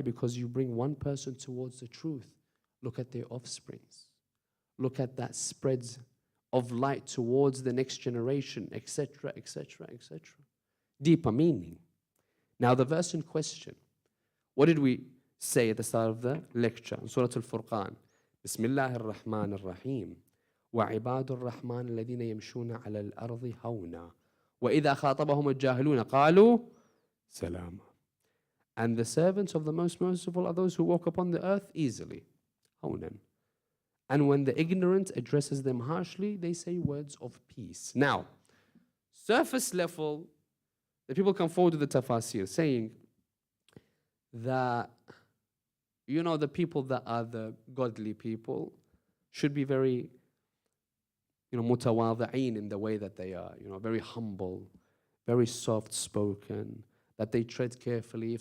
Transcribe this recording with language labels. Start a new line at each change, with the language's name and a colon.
English: Because you bring one person towards the truth. Look at their offsprings. Look at that spread of light towards the next generation, etc., etc., etc. Deeper meaning. Now the verse in question, what did we say at the start of the lecture in Surah Al-Furqan?
Arabic: بسم الله الرحمن الرحيم وعباد الرحمن الذين يمشون على الأرض هونا وإذا خاطبهم الجاهلون قالوا سلاما.
English: And the servants of the most merciful are those who walk upon the earth easily.
Arabic: هونا.
English: And when the ignorant addresses them harshly, they say words of peace. Now, surface level, the people come forward with the tafasir saying that, you know, the people that are the godly people should be very, you know, mutawadhi'een in the way that they are, you know, very humble, very soft-spoken, that they tread carefully.